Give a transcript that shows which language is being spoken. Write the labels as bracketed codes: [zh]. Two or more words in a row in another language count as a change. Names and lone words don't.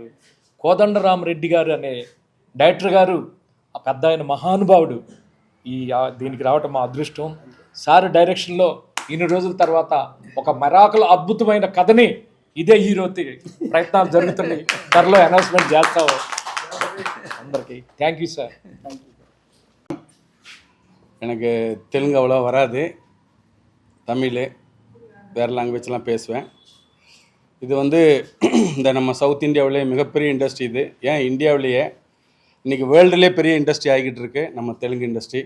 [te] కోదండరామరెడ్డి గారు అనే డైరెక్టర్ గారు ఆ పెద్ద ఆయన మహానుభావుడు. దీనికి రావటం మా అదృష్టం. సార్ డైరెక్షన్లో ఇన్ని రోజుల తర్వాత ఒక మెరాకుల్ అద్భుతమైన కథని ఇదే హీరోతి ప్రయత్నాలు జరుగుతున్నాయి. త్వరలో అనౌన్స్మెంట్ చేస్తాము. అందరికీ [en] thank you [te] సార్. [ta] எனக்கு தெலுங்கு அவ்வளோ வராது, தமிழ் வேறு லாங்குவேஜ்லாம் பேசுவேன். இது வந்து இந்த நம்ம சவுத் இந்தியாவிலே மிகப்பெரிய இண்டஸ்ட்ரி இது. ஏன் இந்தியாவிலேயே இன்றைக்கி வேர்ல்டுலேயே பெரிய இண்டஸ்ட்ரி ஆகிக்கிட்டு இருக்கு நம்ம தெலுங்கு இண்டஸ்ட்ரி.